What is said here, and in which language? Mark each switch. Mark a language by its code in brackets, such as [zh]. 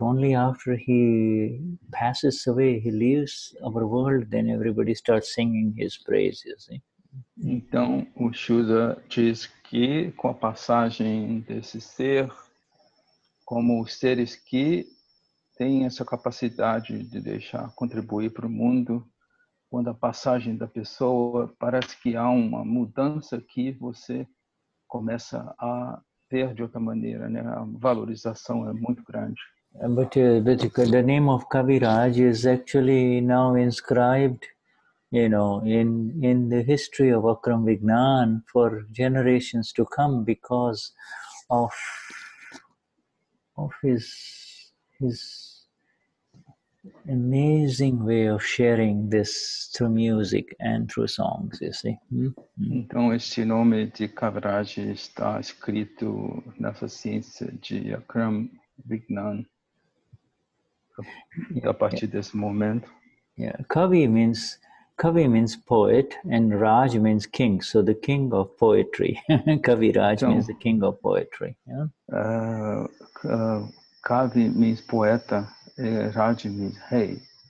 [en] Only after he passes away, he leaves our world, then everybody starts singing his praise, you see. [pt] Então, o Shuddha diz que com a passagem desse ser, como os seres que têm essa capacidade de deixar contribuir para o mundo, quando a passagem da pessoa, parece que há uma mudança que você começa a ver de outra maneira, né? A valorização é muito grande. [en] But the name of Kaviraj is actually now inscribed, in the history of Akram Vignan for generations to come, because of his amazing way of sharing this through music and through songs, you see. [pt] Então, este nome de Kaviraj está escrito nessa ciência de Akram Vignan a partir desse momento. [en] Yeah, Kavi means poet, and Raj means king. So the king of poetry. Kaviraj means the king of poetry. Yeah? [pt] Kavi [en] means [pt] poeta, Raj means rei.